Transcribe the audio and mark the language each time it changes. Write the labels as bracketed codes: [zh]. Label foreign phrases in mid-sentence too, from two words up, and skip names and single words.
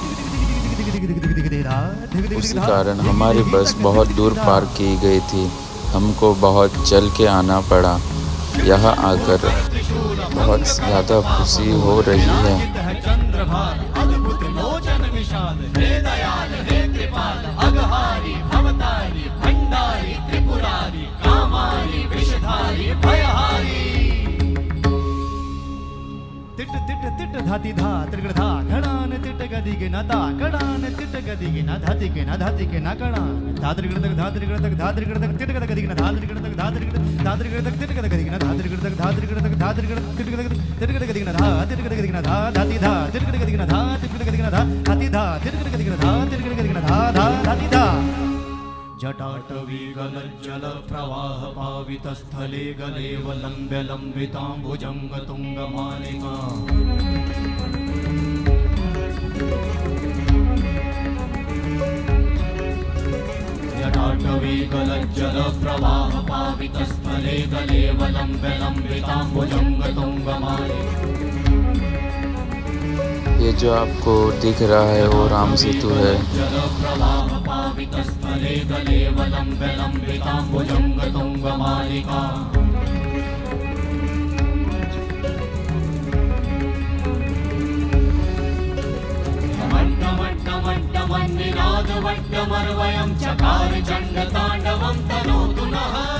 [hi] उसी कारण हमारी बस बहुत दूर पार्क की गई थी। हमको बहुत चल के आना पड़ा। यहाँ आकर बहुत ज़्यादा खुशी हो रही है। तिट तिट तिट धाति धा त्रिगड़ धा घड़ान तिट गदि के ना दा घड़ान तिट गदि के ना धाति के ना धाति के ना घड़ान धा त्रिगड़ तक धा त्रिगड़ तक धा त्रिगड़ तक तिट गदि के ना धा त्रिगड़ तक धा त्रिगड़ तक तिट गदि के ना धा त्रिगड़ तक धा त्रिगड़ तक धा त्रिगड़ तिट गदि के ना धा तिट गदि के ना धा धाति धा तिट गदि के ना धा तिट गदि के ना धा धाति धा तिट गदि के ना धा तिट गदि के ना धा धा धाति धा। [sa] जटाटवीगलज्जल प्रवाह पावितस्थले गलेवलम्ब्य लम्बिताम्बुजङ्गतुङ्गमालिका। जटाटवीगलज्जल प्रवाह पावितस्थले गलेवलम्ब्य लम्बिताम्बुजङ्गतुङ्गमालिका। [hi] ये जो आपको दिख रहा है वो राम सेतु है। [sa] जलप्रवाहपावितस्थले गलेवलम्बिताम्बुजङ्गतुङ्गमालिका मट्टमट्टमट्टमन्निनादवट्टमर्वयं चकार चण्डताण्डवं तनोतु नः